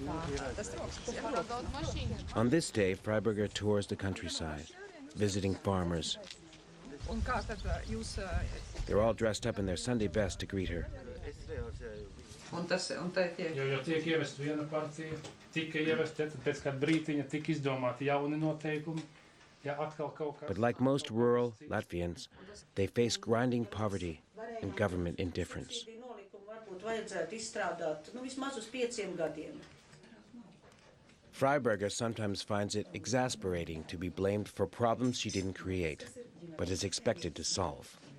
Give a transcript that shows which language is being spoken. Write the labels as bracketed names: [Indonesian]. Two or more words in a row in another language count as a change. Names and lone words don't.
[English] On this day, Frieberga tours the countryside, visiting farmers. They're all dressed up in their Sunday best to greet her. [Latvian] Jo tiek ievest viena partija, tika ievest, pēc kāda brītiņa tika izdomāti jauni noteikumi. [English] But like most rural Latvians, they face grinding poverty and government indifference. Freiberga sometimes finds it exasperating to be blamed for problems she didn't create, but is expected to solve.